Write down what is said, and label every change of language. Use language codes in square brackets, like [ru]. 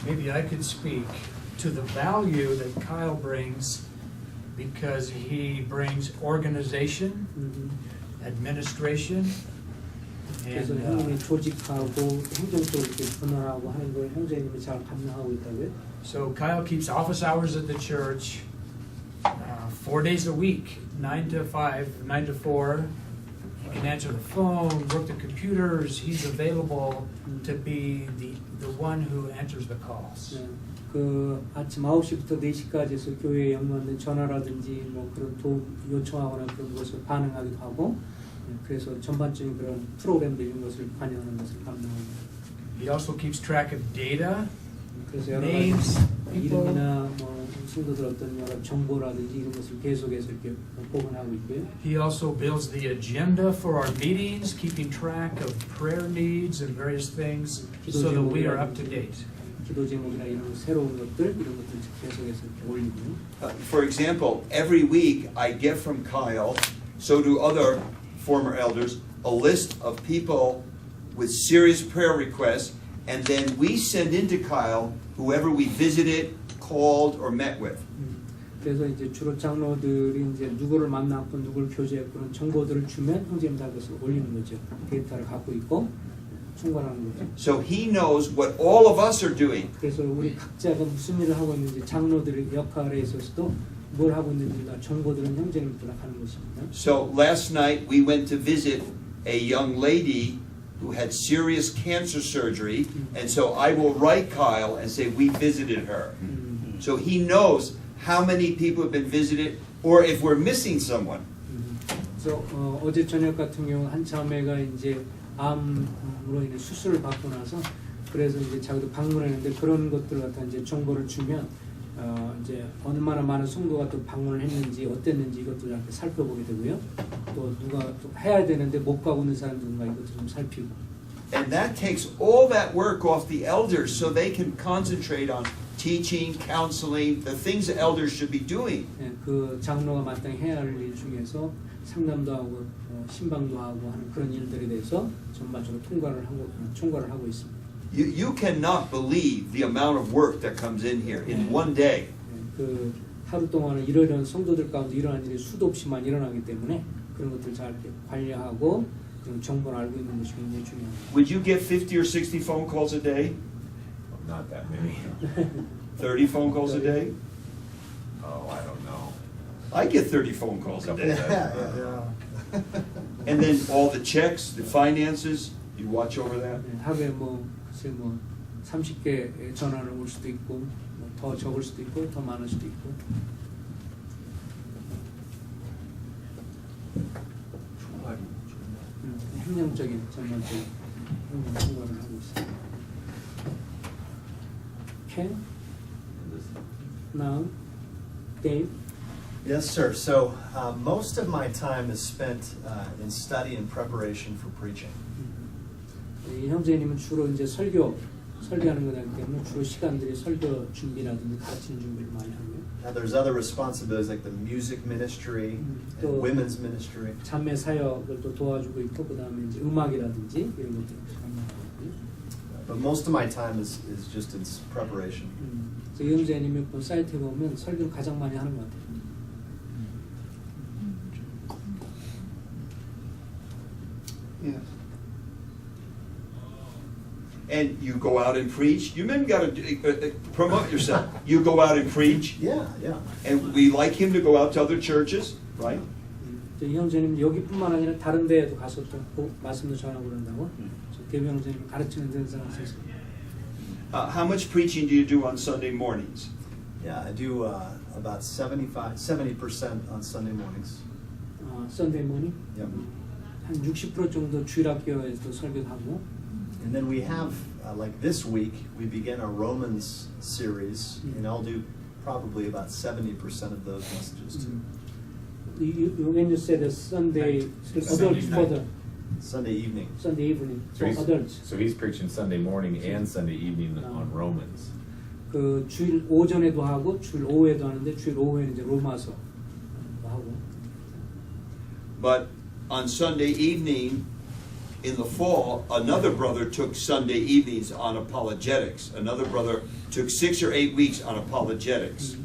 [en] Maybe I could speak to the value that Kyle brings because he brings organization, administration, [ko] 그래서 [en] and [ko] 형님이 조직하고 행정적으로 이렇게 분할하고 하는 걸 형제님이 잘 감당하고 있다고요? [en] so Kyle keeps office hours at the church 4 days a week, 9 to 5, 9 to 4. He can answer the phone, work the computers. He's available to be the one who answers the calls. [ko] 네, 그 아침 9시부터 4시까지 해서 교회에 연관된 전화라든지 뭐 그런 도움 요청하거나 그런 것을 반응하기도 하고 그래서 전반적인 그런 프로그램들 이런 것을 관여하는 것을 감당합니다. [en] He also keeps track of data, [ko] 그래서 여러 [en] names, [ko] 가지 [en] people. [ko] 이름이나 뭐 친구들 어떤 여러 정보라든지 이런 것을 계속해서 이렇게 보관하고 있고요. [en] He also builds the agenda for our meetings, keeping track of prayer needs and various things so that we are up to date. [ko] 기도 제목이나 이런 새로운 것들 이런 것들 계속해서 이렇게 올리고요. [en] For example, every week I get from Kyle, so do other former elders, a list of people with serious prayer requests, and then we send into Kyle whoever we visited, called, or met with. [ko] 그래서 이제 주로 장로들이 이제 누구를 만났고 누구를 교제했고 그런 정보들을 주면 형제님 다 그것을 올리는 거죠. 데이터를 갖고 있고 충고하는 거죠. [en] So he knows what all of us are doing. [ko] 그래서 우리 각자가 무슨 일을 하고 있는지 장로들의 역할에 있어서도 뭘 하고 있는지 다 정보들은 형제님들과 하는 것입니다. [en] So last night we went to visit a young lady who had serious cancer surgery, and so I will write Kyle and say we visited her. So he knows how many people have been visited, or if we're missing someone. [ko] 그래서 어제 저녁 같은 경우 한 자매가 이제 암으로 인해 수술을 받고 나서 그래서 이제 자기도 방문했는데 그런 것들 갖다 이제 정보를 주면 이제 얼마나 많은 성도가 또 방문을 했는지 어땠는지 이것도 이렇게 살펴보게 되고요. 또 누가 또 해야 되는데 못 가고 있는 사람들과 이것도 좀 살피고. [en] And that takes all that work off the elders so they can concentrate on teaching, counseling, the things the elders should be doing. [ko] 네, 그 장로가 마땅히 해야 할 일 중에서 상담도 하고 신방도 하고 하는 그런 일들에 대해서 전반적으로 총괄을 하고 있습니다. [en] You cannot believe the amount of work that comes in here in one day. [ko] 네, 그 하루 동안은 이런 성도들 가운데 일어난 일이 수도 없이 많이 일어나기 때문에 그런 것들 잘 이렇게 관리하고 그런 정보를 알고 있는 것이 굉장히 중요합니다. [en] Would you get 50 or 60 phone calls a day? Not that many. 30 phone calls a day? Oh, I don't know. I get 30 phone calls a day. Yeah. And then all the checks, the finances, you watch over that? [ko] 네, 하루에 글쎄 30개 전화를 올 수도 있고 더 적을 수도 있고 더 많을 수도 있고. 행정적인 전반적인 총괄을 하고 있습니다. [en] Ken, now, Dave. Yes, sir. So most of my time is spent in study and preparation for preaching. [ko] 이 형제님은 주로 이제 설교하는 거기 때문에 주로 시간들이 설교 준비라든지 가르치는 준비를 많이 하고요. [en] Now there's other responsibilities like the music ministry and [ko] 또 [en] women's ministry. [ko] 자매 사역을 또 도와주고 있고 그다음에 이제 음악이라든지 이런 것들 하고요. [en] But most of my time is just in preparation. [ko] 그래서 이 형제님이 그 사이트에 보면 설교를 가장 많이 하는 것 같아요. [en] Yeah. And you go out and preach. You men got to promote yourself. You go out and preach. Yeah. And we like him to go out to other churches, right? [ko] 이 형제님 여기뿐만 아니라 다른 데에도 가서 또 말씀도 전하고 그런다고. 대비 형제님 가르치는 데는 있어서. [en] How much preaching do you do on Sunday mornings? Yeah, I do about 70% on Sunday mornings. Sunday morning. Yep. [ko] 한 60% 정도 주일학교에서 설교하고. [en] And then we have, like this week, we begin our Romans series, and I'll do probably about 70% of those messages too. When you say the Sunday, adults further, Sunday evening. Sunday evening for So adults. he's preaching Sunday morning and Sunday evening on Romans. [ko] 그 주일 오전에도 하고 주일 오후에도 하는데 주일 오후에는 이제 로마서 하고. [en] But on Sunday evening, in the fall, another brother took Sunday evenings on apologetics. Another brother took 6 or 8 weeks on apologetics.